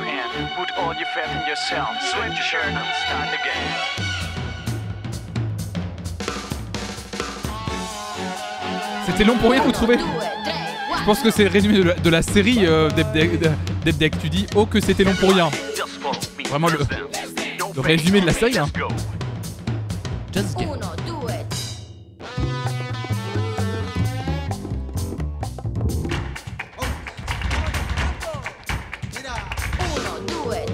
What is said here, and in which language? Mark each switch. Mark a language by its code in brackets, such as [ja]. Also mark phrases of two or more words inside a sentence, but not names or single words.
[fr] C'était long pour rien, vous trouvez? Je pense que c'est le résumé de la série Debdeck. Tu dis, oh que c'était long pour rien. Vraiment le résumé de la série. Hein. [en] Just get. Uno, do it. Uno, do it.